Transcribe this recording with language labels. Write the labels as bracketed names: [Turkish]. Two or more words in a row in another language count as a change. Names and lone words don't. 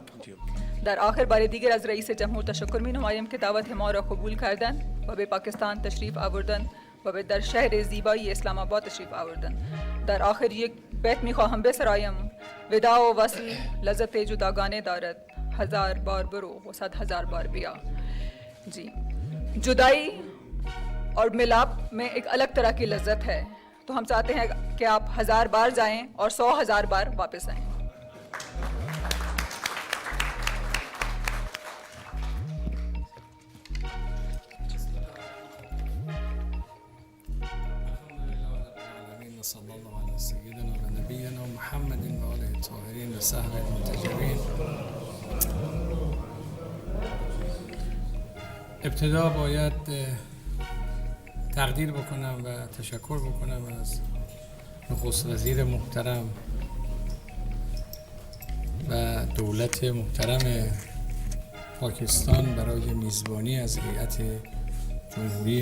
[Persian] در آخر بار دیگر از رئیس جمهور تشکر می نمایم که دعوت ما را قبول کردند و به پاکستان تشریف آوردند و به در شهر زیبایی اسلام آباد تشریف آوردند. در آخر یک بیت می خواهم بسرایم: وداع و وصل لذت جداگانه دارد، 1000 بار برو و 100,000 بار بیا. [Urdu] جی، جدائی اور ملاپ میں ایک الگ طرح کی لذت ہے، تو ہم چاہتے ہیں کہ آپ 1000 بار جائیں اور 100,000 بار واپس آئیں. [Arabic] صلی الله علی سیدنا و نبینا محمد و آله الطاهرین و صحبه المنتجبین. [Persian] ابتدا باید تقدیر بکنم و تشکر بکنم از نخست وزیر محترم و دولت محترم پاکستان برای میزبانی از هیئت جمهوری